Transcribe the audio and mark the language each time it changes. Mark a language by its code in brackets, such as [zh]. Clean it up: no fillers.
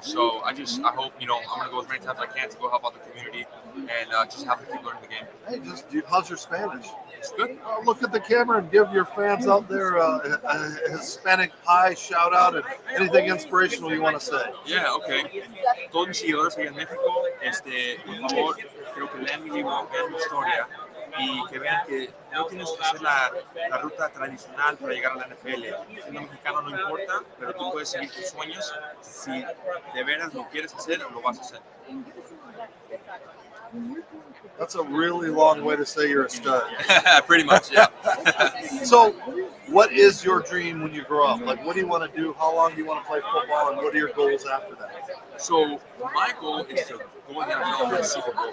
[en] So I hope, I'm going to go as many times as I can to go help out the community and just have them keep learning the game. Hey, how's your Spanish? It's good. Look at the camera and give your fans out there a Hispanic hi, shout out, and anything inspirational you want to say. Yeah, okay. [es] Todos mis seguidores aquí en México, por favor, creo que lean mi libro, vean mi historia y que vean que no tienes que hacer la ruta tradicional para llegar a la NFL. Siendo mexicano no importa, pero tú puedes seguir tus sueños. Si de veras lo quieres hacer, lo vas a hacer. [en] That's a really long way to say you're a stud. Pretty much, yeah. So, what is your dream when you grow up? Like, what do you want to do? How long do you want to play football? And what are your goals after that? So, my goal is to go in the NFL and win a Super Bowl.